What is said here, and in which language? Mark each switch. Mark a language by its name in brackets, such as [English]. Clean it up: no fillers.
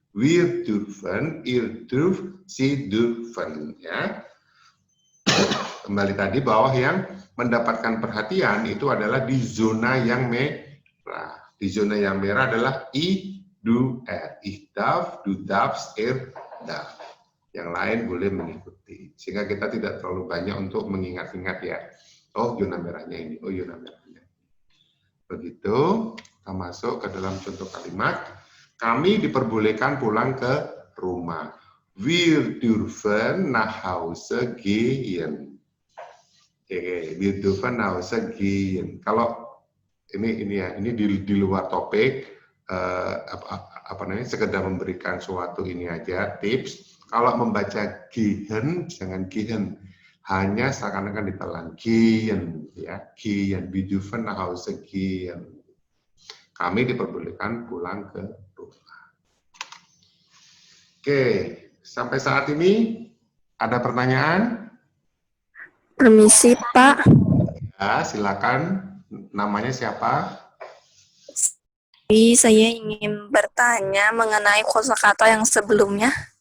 [German] Wir dürfen, ihr dürft, sie dürfen. [Indonesian] Ya. Kembali tadi bahwa yang mendapatkan perhatian itu adalah di zona yang merah. Di zona yang merah adalah I, du, er. [German] Ich darf, du darfst, er darf. [Indonesian] Yang lain boleh mengikuti. Sehingga kita tidak terlalu banyak untuk mengingat-ingat ya. Oh, zona merahnya ini. Oh, zona merahnya. Begitu, kita masuk ke dalam contoh kalimat. Kami diperbolehkan pulang ke rumah. [German] Wir dürfen nach Hause gehen. Oke, wir dürfen nach Hause gehen. [Indonesian] Kalau ini ya, ini di luar topik, apa namanya, sekedar memberikan suatu ini aja tips. Kalau membaca gehen, jangan gehen, hanya seakan-akan ditelan gehen, ya, gehen, [German] wir dürfen nach Hause gehen. [Indonesian] Kami diperbolehkan pulang ke rumah. Oke, sampai saat ini ada pertanyaan? Permisi, Pak. Ya, silakan. Namanya siapa? Saya ingin bertanya mengenai kosakata yang sebelumnya.